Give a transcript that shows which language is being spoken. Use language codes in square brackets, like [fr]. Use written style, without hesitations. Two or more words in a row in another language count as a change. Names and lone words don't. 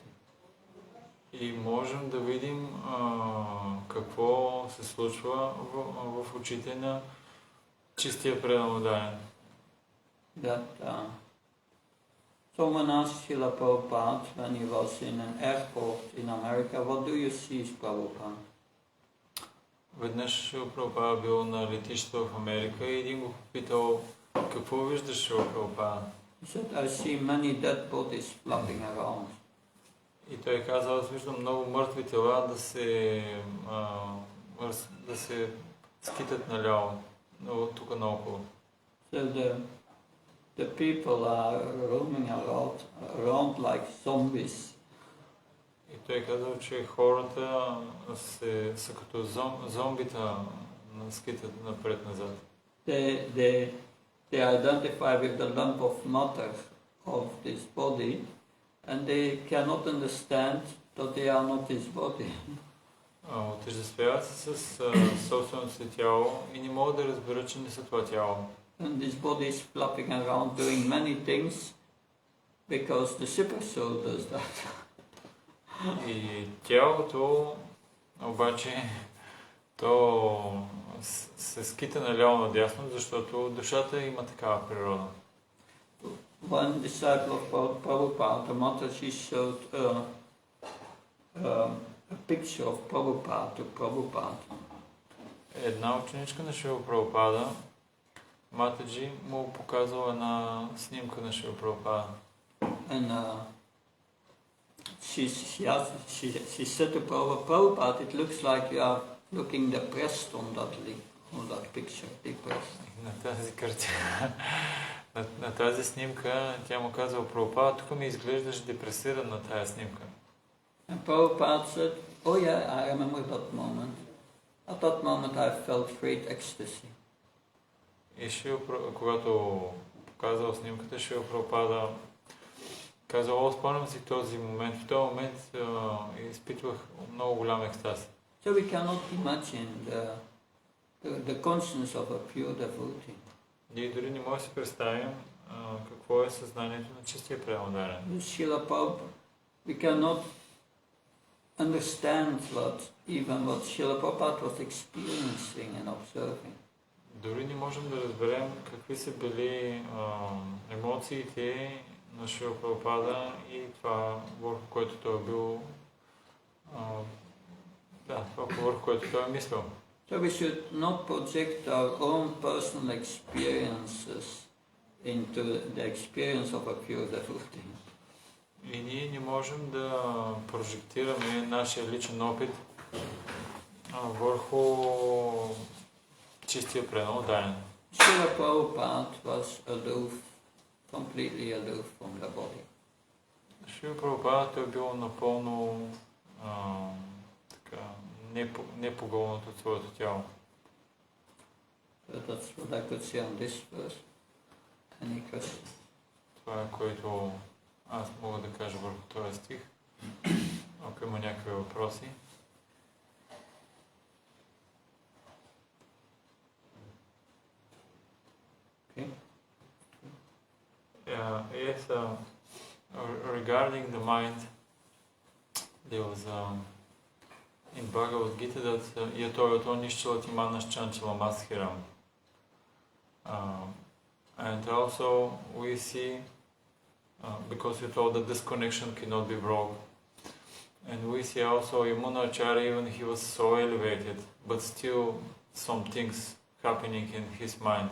[bg] И можем да видим какво се случва в очите на чистия преданноданен. [en] Someone asked Srila Prabhupada when he was in an airport in America, what do you see, Prabhupada? [bg] Веднъж Прабхава бил на летището в Америка и един го попитал, какво виждаш, Прабхава? [en] He said, I see many dead bodies flopping around. [bg] И той казал, аз виждам много мъртви тела да се скитат наляво, тук наоколо. [en] So the people are roaming around like zombies. [bg] И той казал, че хората са като зомбита, скитат напред-назад. [en] They identify with the lump of matter of this body and they cannot understand that they are not this body. [bg] Отъждествяват се с собственото си тяло и не могат да разберат, че не са това тяло. [en] And this body is flopping around doing many things because the super soul does that. [bg] И тялото обаче то се скита наляво надясно, защото душата има такава природа. [en] One disciple of Prabhupada, the mother, she showed a picture of Prabhupada to Prabhupada. [bg] Една ученичка на Шрила Прабхупада, Матаджи, му показала една снимка на Шрила Прабхупада. [en] And she said to Prabhupada, it looks like you are looking depressed on that picture, depressed. [bg] На тази картина, на тази снимка, тя му казала, Прабхупада, тук ми изглеждаш депресиран на тази снимка. [en] And Prabhupada said, oh yeah, I remember that moment. At that moment I felt great ecstasy. [bg] И когато показал снимката, Шрила Прабхупада казал, спомням си този момент. В този момент изпитвах много голям екстаз. [en] So we cannot imagine the consciousness of a pure devotee. [bg] Ние дори не можем да си представим какво е съзнанието на чистия преданноданен. [en] We cannot understand what Srila Prabhupada was experiencing and observing. [bg] Дори не можем да разберем какви са били емоциите на Шрила Прабхупада и това, върху което той е бил, върху което той е мислил. [en] So we should not project our own personal experiences into the experience of a pure devotee. [bg] И ние не можем да прожектираме нашия личен опит върху чистия пренодаен. [en] Srila Prabhupada was aloof, completely aloof from the body. [bg] Шрила Прабхупада той бил напълно непогълнат от своето тяло. [en] So that's what I could say on this verse. Any questions? [bg] Това е което аз мога да кажа върху този стих. Ако има някакви въпроси. [en] Okay. Yes, regarding the mind, there was in Bhagavad Gita that [sa] यतोयतो निश्चलति मनश्चञ्चल मशिरम्. [en] And also we see, because you told that this connection cannot be broken, and we see also Yamunacharya, even he was so elevated, but still some things happening in his mind.